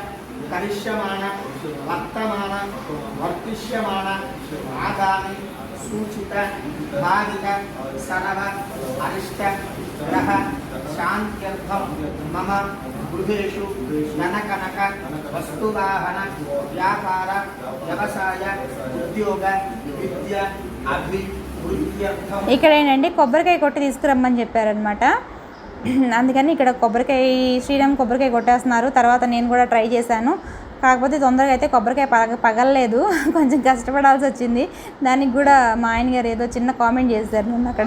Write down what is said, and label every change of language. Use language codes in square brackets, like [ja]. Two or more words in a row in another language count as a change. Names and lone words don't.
[sa] करिष्यमाण वर्तमान वर्तिष्यमाण आगामि सूचित भाविक सर्व अरिष्ट ग्रह शांत्यर्थम मम गृहेषु धनकनक वस्तुवाहन व्यापार व्यवसाय उद्योग विद्या अभिवृद्ध्यर्थम [te] ఇక్కడ ఏంటంటే కొబ్బరికాయ కొట్టి తీసుకురమ్మని చెప్పారనమాట. అందుకని ఇక్కడ కొబ్బరికాయ శ్రీరామ్ కొబ్బరికాయ కొట్టేస్తున్నారు. తర్వాత నేను కూడా ట్రై చేశాను, కాకపోతే తొందరగా అయితే కొబ్బరికాయ పగలలేదు, కొంచెం కష్టపడాల్సి వచ్చింది. దానికి కూడా మా ఆయన గారు ఏదో చిన్న కామెంట్ చేశారు నన్ను అక్కడ.